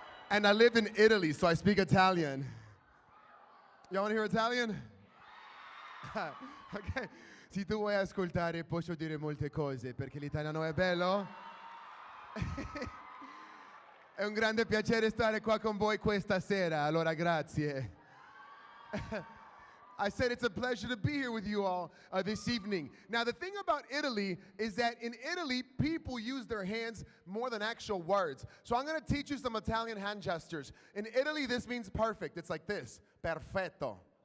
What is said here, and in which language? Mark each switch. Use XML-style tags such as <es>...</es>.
<en>And I lived in Italy, so I speak Italian. Y'all want to hear Italian? Okay.</en> <it>Se tu vuoi ascoltare, posso dire molte cose, perché l'italiano è bello. È un grande piacere stare qua con voi questa sera, allora grazie.</it> <en>I said it's a pleasure to be here with you all this evening. Now, the thing about Italy is that in Italy, people use their hands more than actual words. So I'm going to teach you some Italian hand gestures. In Italy, this means perfect. It's like this, perfetto.</en>